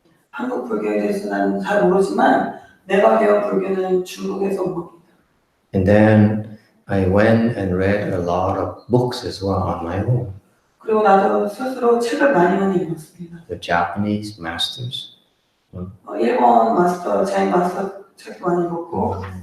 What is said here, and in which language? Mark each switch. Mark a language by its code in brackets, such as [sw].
[ko] 한국 불교에 대해서는 잘 모르지만 내가 배운 불교는 중국에서 온 겁니다. [en] And then I went and read a lot of books as well on my own. [ko] 그리고 나도 스스로 책을 많이 읽었습니다. [en] The Japanese masters. [ko] 일본 마스터, 자인 마스터 책도 많이 읽었고,